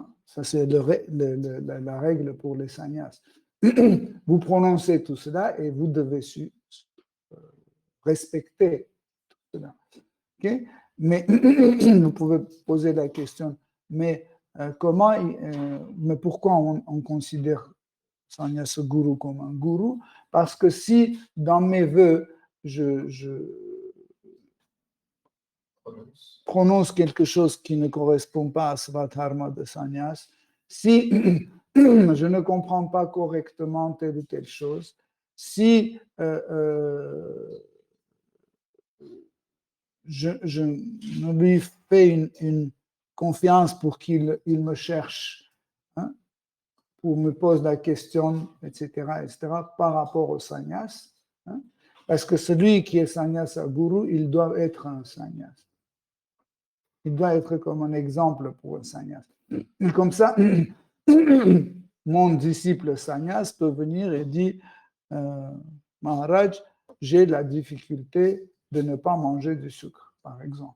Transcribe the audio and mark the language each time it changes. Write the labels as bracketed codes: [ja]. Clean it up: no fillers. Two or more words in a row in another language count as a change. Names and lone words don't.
[fr] Ça, c'est la règle pour les sannyas. Vous prononcez tout cela et vous devez respecter tout cela. Okay? Mais vous pouvez poser la question, mais mais pourquoi on considère [sa] sannyasa guru [fr] comme un gourou? Parce que si dans mes vœux, je prononce quelque chose qui ne correspond pas à Svadharma de sannyas, si je ne comprends pas correctement telle ou telle chose, si je ne lui fais une confiance pour qu'il me cherche, hein, pour me poser la question, etc., par rapport au sannyas, hein, parce que celui qui est [sa] sannyasa guru, [fr] il doit être un sannyas. Il doit être comme un exemple pour un sannyas. Et comme ça, mon disciple sannyas peut venir et dire, Maharaj, j'ai la difficulté de ne pas manger du sucre, par exemple.